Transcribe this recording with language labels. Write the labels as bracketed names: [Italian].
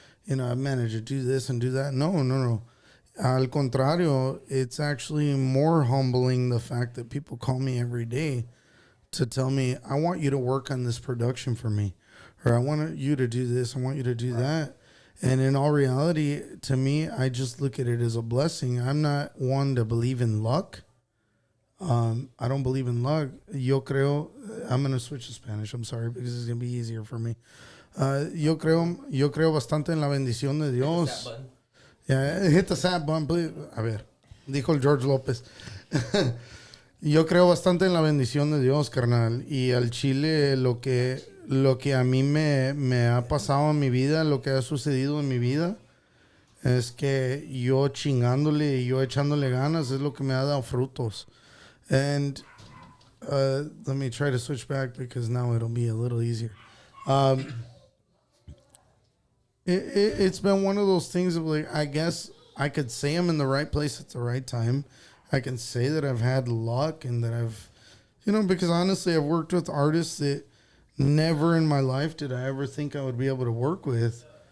[English] I managed to do this and do that. No. Al contrario, it's actually more humbling the fact that people call me every day to tell me, I want you to work on this production for me, or I want you to do this, I want you to do that. And in all reality, to me, I just look at it as a blessing. I'm not one to believe in luck. I don't believe in luck. Yo creo, I'm going to switch to Spanish, I'm sorry, because it's going to be easier for me. [Spanish] Yo creo bastante en la bendición de Dios. [English] Yeah, hit the sad button, please. [Spanish] A ver, dijo el George López. Yo creo bastante en la bendición de Dios, carnal. Y al chile, lo que a mí me ha pasado en mi vida, lo que ha sucedido en mi vida, es que yo chingándole y yo echándole ganas es lo que me ha dado frutos. [English] And let me try to switch back because now it'll be a little easier. It's been one of those things of like, I guess I could say I'm in the right place at the right time. I can say that I've had luck and that I've, because honestly, I've worked with artists that never in my life did I ever think I would be able to work with.